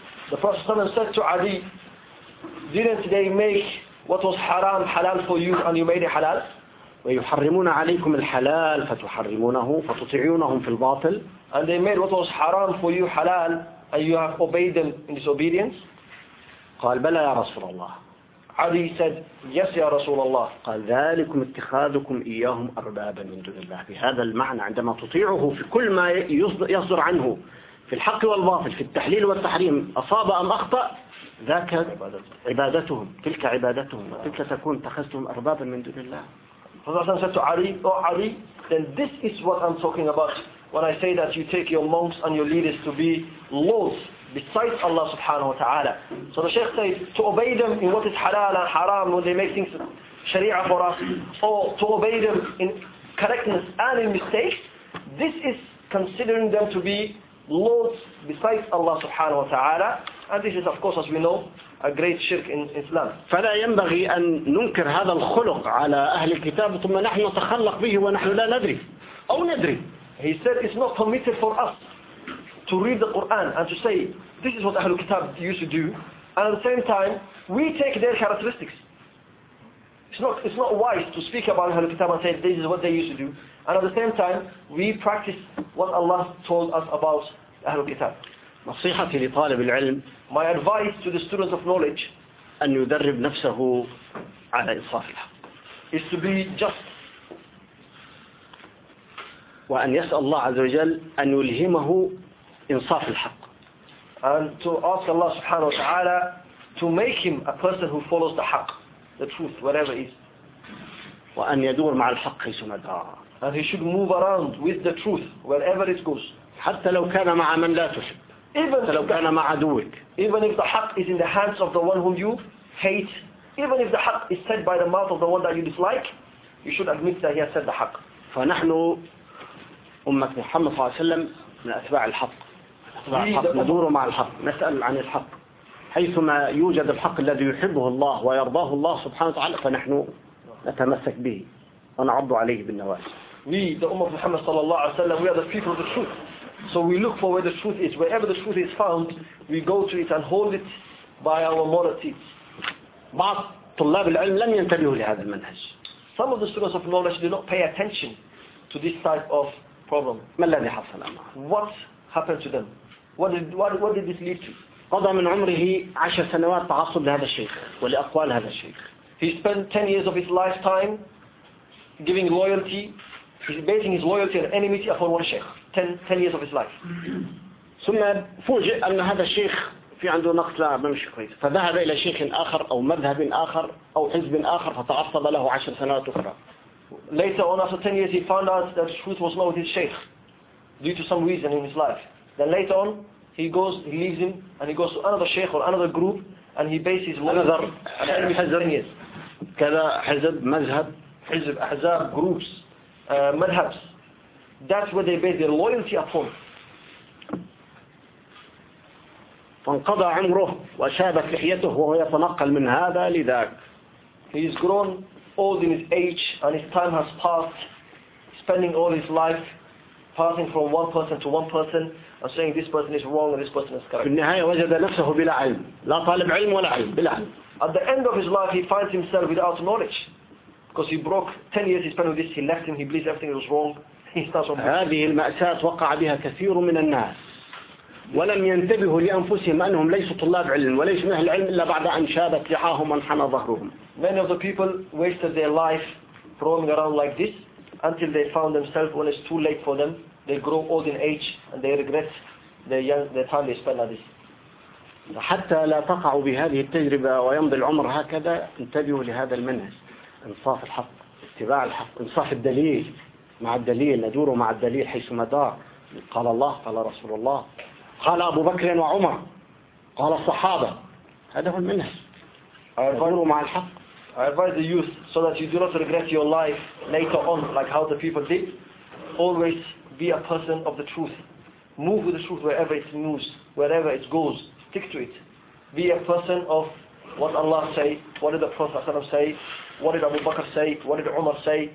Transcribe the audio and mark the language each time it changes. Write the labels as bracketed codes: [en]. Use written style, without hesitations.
[en] The Prophet صلى الله عليه وسلم said to Ali, didn't they make what was haram halal for you and you made it halal? [ar] ويحرمون عليكم الحلال فتحرمونه فتطيعونهم في الباطل. [en] And they made what was haram for you halal and you have obeyed them in disobedience. [ar] قال بلى يا رسول الله. [en] علي said yes [ar] يا رسول الله. قال ذلكم اتخاذكم إياهم أربابا من دون الله بهذا المعنى عندما تطيعه في كل ما يصدر عنه في الحق والباطل في التحليل والتحريم أصاب أم أخطأ ذاك عبادتهم تلك عبادتهم تلك تكون اتخذتهم أربابا من دون الله. [en] فالرسول said to Ali, oh Ali, then this is what I'm talking about when I say that you take your monks and your leaders to be lords besides Allah subhanahu wa ta'ala. So the Shaykh says to obey them in what is halal and haram when they make things sharia for us, or to obey them in correctness and in mistakes, this is considering them to be lords besides Allah subhanahu wa ta'ala, and this is of course as we know a great shirk in Islam. [ar] فلا ينبغي أن ننكر هذا الخلق على أهل الكتاب ثم نحن نتخلق به ونحن لا ندري أو ندري. [en] He said it's not permitted for us to read the Quran and to say this is what Ahlul Kitab used to do and at the same time we take their characteristics. It's not wise to speak about Ahlul Kitab and say this is what they used to do, and at the same time we practice what Allah told us about Ahlul Kitab. [ar] نصيحتي لطالب العلم. [en] My advice to the students of knowledge. [ar] أن يدرب نفسه على إنصاف الحق. [en] Is to be just. [ar] وأن يسأل الله عز وجل أن يلهمه إنصاف الحق. [en] And to ask Allah سبحانه وتعالى to make him a person who follows the حق, the truth, whatever it is. [ar] وأن يدور مع الحق حيثما دار. [en] And he should move around with the truth wherever it goes. [ar] حتى لو كان مع من لا تحب. [en] Even if the haq is in the hands of the one whom you hate, even if the haq is said by the mouth of the one that you dislike, you should admit that he has said the haq. [ar] فنحن أمة محمد صلى الله عليه وسلم من أتباع الحق. ندور مع الحق. نسأل عن الحق. حيثما يوجد الحق الذي يحبه الله ويرضاه الله سبحانه وتعالى فنحن نتمسك به ونعض عليه بالنواجذ. [en] We, the Ummah of Muhammad sallallahu alayhi wa sallam, we are the people of the truth. So we look for where the truth is. Wherever the truth is found, we go to it and hold it by our moral teeth. [ar] بعض طلاب العلم لم ينتبهوا لهذا المنهج. [en] Some of the students of knowledge do not pay attention to this type of problem. [ar] ما الذي حصل معه؟ [en] What happened to them? What did this lead to? [ar] قضى من عمره 10 سنوات تعصب لهذا الشيخ ولأقوال هذا الشيخ. [en] He spent 10 years of his lifetime giving loyalty. He's basing his loyalty and enmity upon one sheikh, 10 years of his life. [ar] ثم فوجئ أن هذا الشيخ في عنده نقص لا بمشي كويس. فذهب إلى شيخ آخر أو مذهب آخر أو حزب آخر فتعصب له 10 سنوات أخرى. [en] Later on, after 10 years, he found out that truth was not with his sheikh due to some reason in his life. Then later on, he leaves him and he goes to another sheikh or another group and he bases his loyalty. Another حزب. [ar] كذا حزب مذهب. حزب أحزاب groups. [en] Madhabs. That's where they base their loyalty upon. [ar] فانقضى عمره وشابت لحيته وهو يتنقل من هذا لذاك. [en] He's grown old in his age and his time has passed, spending all his life passing from one person to one person and saying this person is wrong and this person is correct. [ar] في النهاية وجد نفسه بلا علم. لا طالب علم ولا علم. بلا علم. [en] At the end of his life he finds himself without knowledge. Because he broke 10 years he spent with this, he left him, he believes everything was wrong. He starts on. [ar] هذه المأساة وقع بها كثير من الناس ولم ينتبهوا لأنفسهم أنهم ليسوا طلاب علم وليس من أهل العلم إلا بعد أن شابت لحاهم وانحنى ظهرهم. [en] Many of the people wasted their life roaming around like this until they found themselves when it's too late for them. They grow old in age and they regret the time they spent like this. [ar] حتى لا تقعوا بهذه التجربة ويمضي العمر هكذا انتبهوا لهذا المنهج. انصاف الحق اتباع الحق انصاف الدليل مع الدليل ندور مع الدليل حيثما دار قال الله قال رسول الله قال أبو بكر وعمر قال الصحابة هذا المنهج ندور مع الحق. [en] I advise the youth so that you do not regret your life later on like how the people did. Always be a person of the truth. Move with the truth wherever it moves, wherever it goes. Stick to it. Be a person of what Allah say. What did the Prophet say? What did Abu Bakr say? What did Umar say?